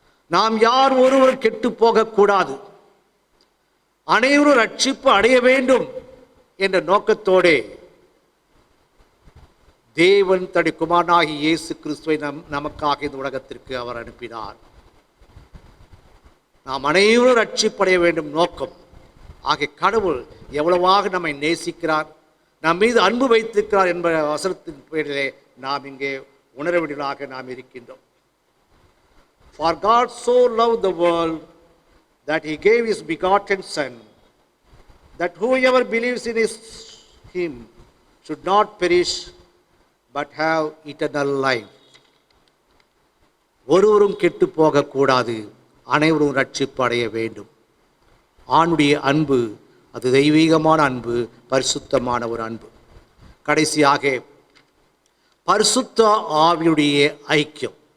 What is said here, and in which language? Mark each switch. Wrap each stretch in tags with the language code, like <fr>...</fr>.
<ta>நாம் யார் ஒருவர் கெட்டு போகக்கூடாது, அனைவரும் ரட்சிப்பு அடைய வேண்டும் என்ற நோக்கத்தோடு தேவன் தன்னுடைய குமாரனாகிய இயேசு கிறிஸ்துவை நமக்காக இந்த உலகத்திற்கு அவர் அனுப்பினார். நாம் அனைவரும் ரட்சிப்படைய வேண்டும் நோக்கம். ஆகிய கடவுள் எவ்வளவாக நம்மை நேசிக்கிறார், நம் மீது அன்பு வைத்திருக்கிறார் என்ற வசனத்தின் பேரிலே நாம் இங்கே உணர வேண்டியவர்களாக நாம் இருக்கின்றோம்.</ta> <en>For God so loved the world that he gave his begotten Son, that whoever believes in him should not perish but have eternal life.</en> <ta>ஒருவரும் கெட்டு போகக்கூடாது, அனைவரும் ரட்சிப்பு அடைய வேண்டும். ஆணுடைய அன்பு அது தெய்வீகமான அன்பு, பரிசுத்தமான ஒரு அன்பு. கடைசியாக பரிசுத்த ஆவியுடைய ஐக்கியம்.</ta>